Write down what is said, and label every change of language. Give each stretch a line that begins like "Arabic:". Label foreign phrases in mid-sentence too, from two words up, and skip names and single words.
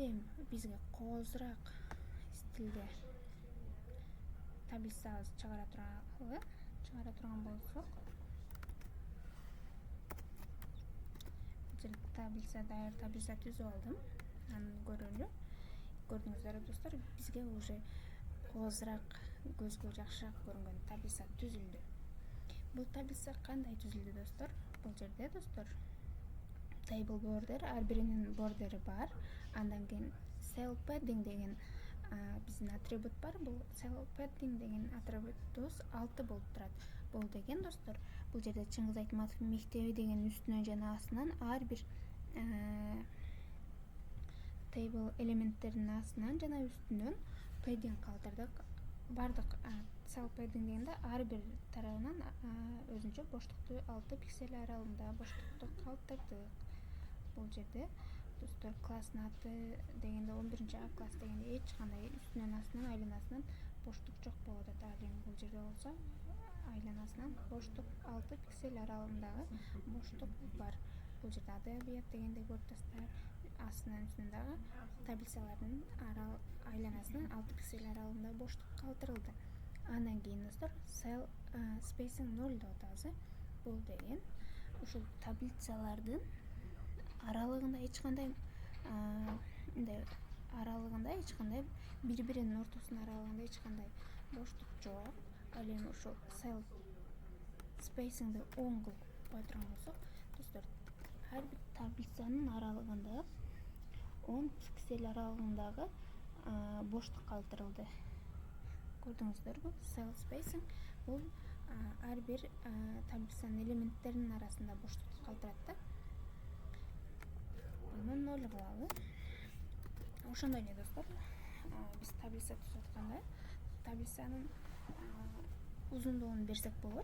Kyrgyz: Эми бизге коозураак стилде таблицабызды чыгара турган болсок, бул жерде даяр таблица түзүп алдым. Аны көрөлү. Көрдүңүздөр достор, бизге уже коозураак, көзгө жакшыраак көрүнгөн таблица түзүлдү. Бул таблица кандай түзүлдү достор? Бул жерде достор
English: table border,
Kyrgyz: ар биринин бордери бар. Андан кийин
English: cell padding
Kyrgyz: деген биздин атрибут бар. Бул
English: cell padding
Kyrgyz: деген атрибутубуз 6 болуп турат. Бул деген достор, бул жерде Чыңгыз Айтматов мектеби деген үстүнөн жана астынан ар бир table элементтеринин астынан жана үстүнөн padding калтырдык. Бардык
English: cell padding
Kyrgyz: дегенде ар бир тарабынан өзүнчө боштукту 6 пиксель аралыгында боштукту калтырдык. Бул жерде достор класстын аты дегенде 11-А класс дегенде эч кандай үстүнөн астынан айланасынан боштук жок болот. Ал эми бул жерде болсо айланасынан боштук 6 пиксель аралыгындагы боштук бар. Бул жерде адабият дегенди көрүп турасыздар. Астынан үстүнөн дагы таблицалардын айланасынан 6 пиксель аралыгында боштук калтырылды. Андан кийин достор
English: cell spacing
Kyrgyz: 0 деп атабыз. Бул деген ушул таблицалардын аралыгында эч кандай бири-биринин ортосунун аралыгында эч кандай боштук жок. Ал эми ушул
English: cell spacingди
Kyrgyz: 10 кылып кое турган болсок, достор, ар бир таблицанын аралыгында 10 пиксель аралыгындагы боштук калтырылды. Көрдүңүздөрбү?
English: Cell spacing
Kyrgyz: бул ар бир таблицанын элементтеринин арасында боштукту калтырат да. Буну 0 кылалы. Ошондой эле достор, биз таблица түзүп атканда таблицанын узундугун берсек болот.